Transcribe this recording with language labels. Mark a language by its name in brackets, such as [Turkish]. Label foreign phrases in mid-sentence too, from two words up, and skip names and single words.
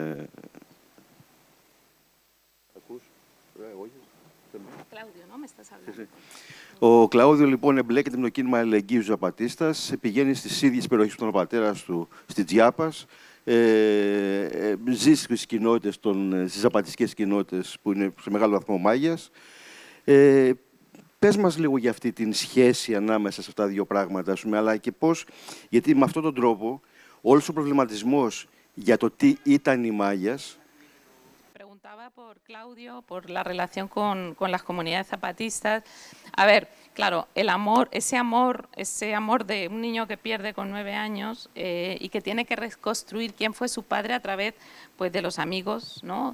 [Greek] Ο Κλαούδιο λοιπόν εμπλέκεται με το κίνημα αλληλεγγύης του Ζαπατίστας, πηγαίνει στις ίδιες περιοχές που ήταν ο πατέρας του, στη Τζιάπας, ζει στις κοινότητες, στις ζαπατιστικές κοινότητες που είναι σε μεγάλο βαθμό Μάγιας. Πες μας λίγο για αυτή την σχέση ανάμεσα σε αυτά τα δύο πράγματα, αλλά και πώς, γιατί με αυτόν τον τρόπο όλος ο προβληματισμός για το τι ήταν οι Μάγιας. [Spanish] Preguntaba por Claudio, por la relación con las comunidades zapatistas. A ver, claro, el amor, ese amor de un niño que pierde con 9 años y que tiene que reconstruir quién fue su padre a través, pues, de los amigos, ¿no?